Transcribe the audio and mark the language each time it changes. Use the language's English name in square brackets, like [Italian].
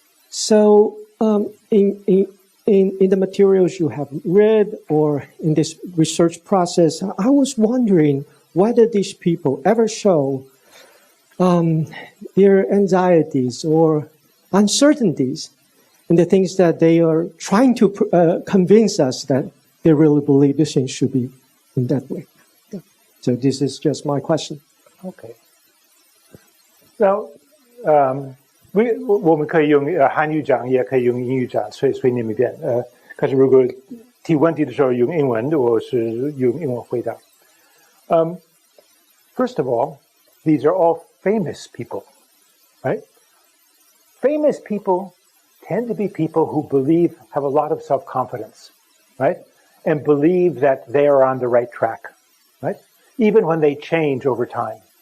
[English] So in the materials you have read or in this research process, I was wondering whether these people ever show their anxieties or uncertainties in the things that they are trying to convince us that they really believe the things should be in that way. Yeah. So this is just my question. Okay. [Chinese] So, 我们可以用韩语讲，也可以用英语讲，随你们便。可是如果提问题的时候用英文，我是用英文回答。 [English] First of all, these are all famous people, right? Famous people tend to be people who have a lot of self-confidence, right? And believe that they are on the right track, right? Even when they change over time.